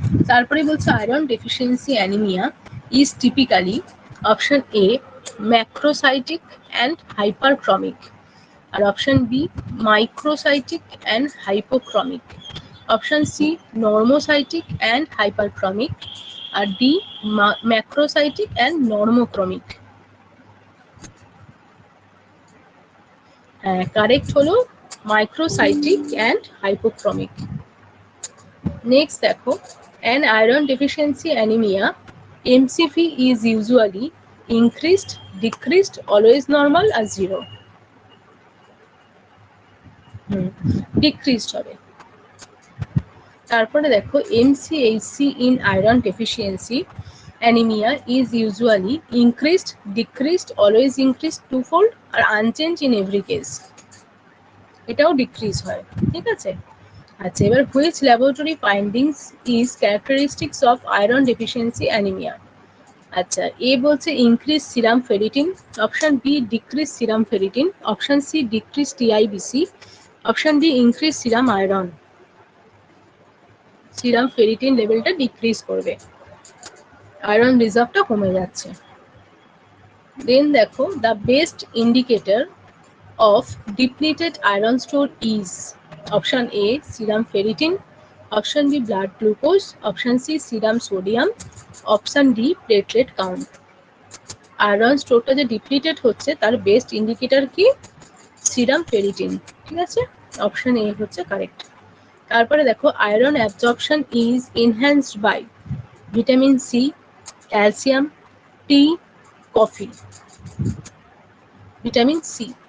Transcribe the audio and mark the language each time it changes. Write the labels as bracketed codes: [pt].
[bn] তারপরে বলছে [en] Iron deficiency anaemia is typically option A macrocytic and hyperchromic, আর option B microcytic and hypochromic, option C normocytic and hyperchromic, আর D macrocytic and normochromic. [bn] হ্যাঁ, correct হলো microcytic and হাইপোক্রমিক। Next দেখো, [en] an iron deficiency anemia MCV is usually increased, decreased, always normal আর zero। [bn] Decreased হবে। তারপরে দেখো, [en] MCHC in iron deficiency anemia is usually increased, decreased, always increased, twofold আর unchanged in every case। [bn] এটাও decrease হয়, ঠিক আছে। আচ্ছা, এবার [en] which laboratory findings is characteristics of iron deficiency anemia? [bn] আচ্ছা, এ বলছে [en] Increase serum ferritin, option B decrease serum ferritin, option C decrease TIBC, option D increase serum iron. [bn] Serum ferritin লেভেলটা decrease করবে, আয়রন রিজার্ভটা কমে যাচ্ছে। দেন দেখো, [en] The best indicator of depleted iron store is option A serum ferritin, option B blood glucose, option C serum sodium, option D platelet count। [bn] Iron স্টোরটা যে depleted হচ্ছে তার best indicator কি? Serum ferritin, ঠিক আছে, option A হচ্ছে correct. তারপরে দেখো, [en] Iron absorption is enhanced by vitamin C, calcium, tea, coffee. Vitamin C.